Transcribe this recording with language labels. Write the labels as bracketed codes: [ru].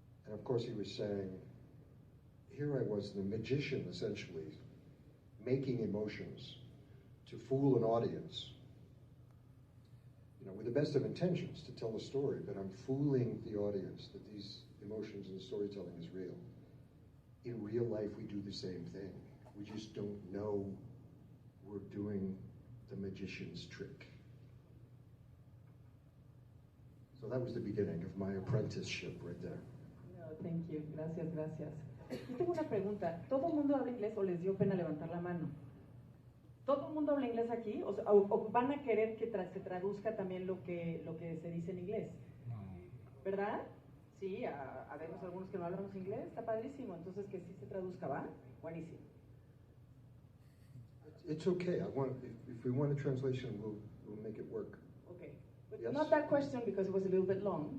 [en] And of course he was saying, here I was, the magician essentially, making emotions to fool an audience, you know, with the best of intentions to tell a story, but I'm fooling the audience that these emotions and the storytelling is real. In real life, we do the same thing. We just don't know we're doing the magician's trick. So that was the beginning of my apprenticeship right there. No, thank you. [es] Gracias. Yo tengo una pregunta. ¿Todo el mundo habla inglés o les dio pena levantar la mano? ¿Todo el mundo habla inglés aquí? O van a querer que se traduzca también lo que se dice en inglés? No. ¿Verdad? Sí, habemos algunos que no hablamos inglés, está padrísimo. Entonces que sí se traduzca, ¿va? Buenísimo. [en] It's okay. If we want a translation, we'll make it work. Okay. But Yes. not that question because it was a little bit long.